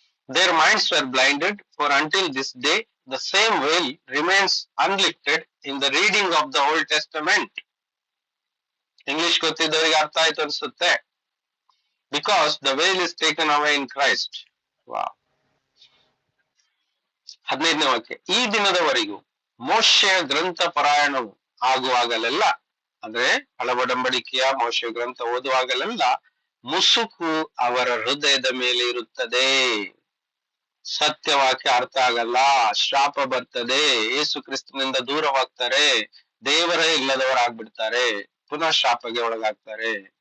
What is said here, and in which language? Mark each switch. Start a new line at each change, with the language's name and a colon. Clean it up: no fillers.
English: Their minds were blinded, for until this day the same veil remains unlifted in the reading of the Old Testament.
Kannada: English ಗೊತ್ತಿದ್ದವರಿಗೆ ಅರ್ಥ ಆಯ್ತು ಅನ್ಸುತ್ತೆ.
English: Because the veil is taken away in Christ. Wow.
Kannada: 15ನೇ ವಾಕ್ಯ. ಈ ದಿನದವರೆಗೂ ಮೋಶೆಯ ಗ್ರಂಥ ಪಾರಾಯಣವು ಆಗುವಾಗಲೆಲ್ಲ, ಅಂದ್ರೆ ಹಳ ಒಡಂಬಡಿಕೆಯ ಮೋಶೆಯ ಗ್ರಂಥ ಓದುವಾಗಲೆಲ್ಲ ಮುಸುಕು ಅವರ ಹೃದಯದ ಮೇಲೆ ಇರುತ್ತದೆ. ಸತ್ಯವಾಕ್ಯ ಅರ್ಥ ಆಗಲ್ಲ, ಶಾಪ ಬರ್ತದೆ, ಯೇಸು ಕ್ರಿಸ್ತನಿಂದ ದೂರವಾಗ್ತಾರೆ, ದೇವರೇ ಇಲ್ಲದವರಾಗ್ಬಿಡ್ತಾರೆ, ಪುನಃ ಶಾಪಗೆ ಒಳಗಾಗ್ತಾರೆ.